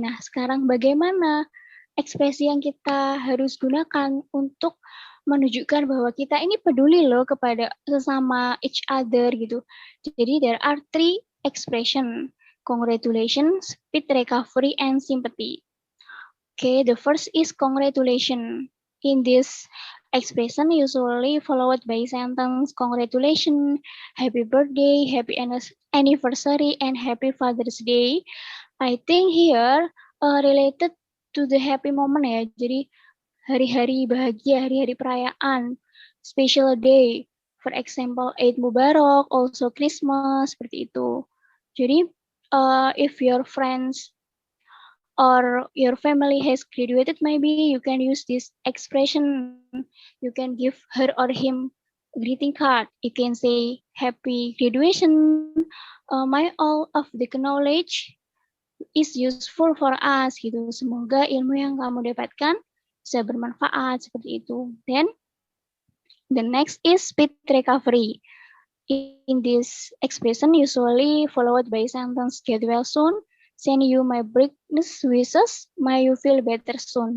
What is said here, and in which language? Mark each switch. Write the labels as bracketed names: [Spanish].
[Indonesian] Nah, sekarang bagaimana ekspresi yang kita harus gunakan untuk menunjukkan bahwa kita ini peduli loh kepada sesama each other gitu. [English] Jadi there are 3 expression: congratulations, speed recovery, and sympathy. Okay, the first is congratulation. In this expression usually followed by sentence congratulations, happy birthday, happy anniversary, and happy Father's Day. I think here related to the happy moment ya. [Indonesian] Jadi hari-hari bahagia, hari-hari perayaan, [English] special day. For example, Eid Mubarak, also Christmas, [Indonesian] seperti itu. [English] Jadi if your friends or your family has graduated, maybe you can use this expression. You can give her or him a greeting card. You can say happy graduation. My all of the knowledge is useful for us gitu. [Indonesian] Semoga ilmu yang kamu dapatkan bisa bermanfaat seperti itu. [English] Then the next is speed recovery. In this expression usually followed by sentence get well soon, send you my brightest wishes, may you feel better soon.